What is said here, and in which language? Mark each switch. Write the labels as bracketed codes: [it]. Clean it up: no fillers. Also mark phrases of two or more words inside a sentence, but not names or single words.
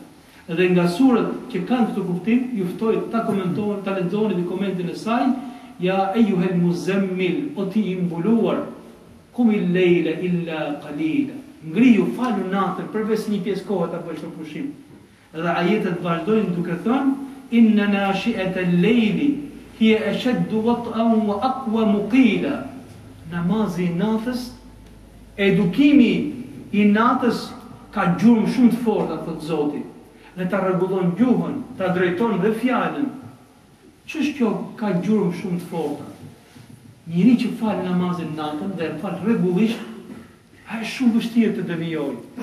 [sq] Dhe nga surat që kanë këtë kuptim, ju ftoj ta komentojnë, ta lexoni në komentin e saj, [ar] يا أيها المزمل, [sq] o ti i mbuluar, [ar] قم الليل إلا قليلا. [sq] Ngrihu, falu natën, përveç një pjesë kohë ta bësh pushim. Dhe ajetet vazhdojnë duke thënë, [ar] إن ناشئة الليل هي أشد وطئا وأقوم قيلا. [sq] Namazi i natës, edukimi i natës ka gjurmë shumë të forta, thot Zoti, dhe ta rregullon gjuhën, ta drejton dhe fjalën. Ç'është kjo ka gjurmë shumë të forta? Njëri që fal namazin natën dhe fal rregullisht, ai është shumë vështirë të devijojë.